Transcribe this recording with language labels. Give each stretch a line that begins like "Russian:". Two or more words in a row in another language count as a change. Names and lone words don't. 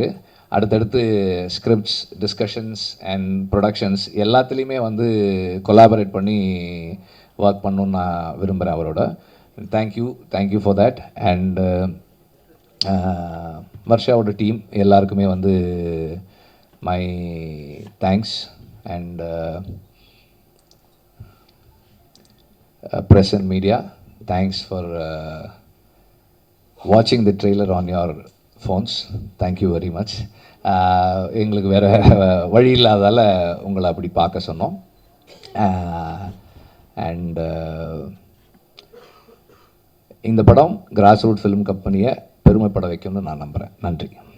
Tamil: அடுத்தடுத்து
English: scripts, discussions and productions
Tamil: எல்லாத்துலேயுமே வந்து கொலாபரேட் பண்ணி ஒர்க் பண்ணணுன்னு நான் விரும்புகிறேன் அவரோட.
English: thank you for that. and Varshaவோட team
Tamil: எல்லாருக்குமே வந்து
English: my thanks. அண்ட் press and media, thanks for watching the trailer on your phones. Thank you very much.
Tamil: எங்களுக்கு வேறு வழி இல்லாதால் உங்களை அப்படி பார்க்க சொன்னோம். அண்ட் இந்த படம் கிராஸ் ரூட் ஃபிலிம் கம்பெனியை பெருமைப்பட வைக்கும்னு நான் நம்புகிறேன். நன்றி.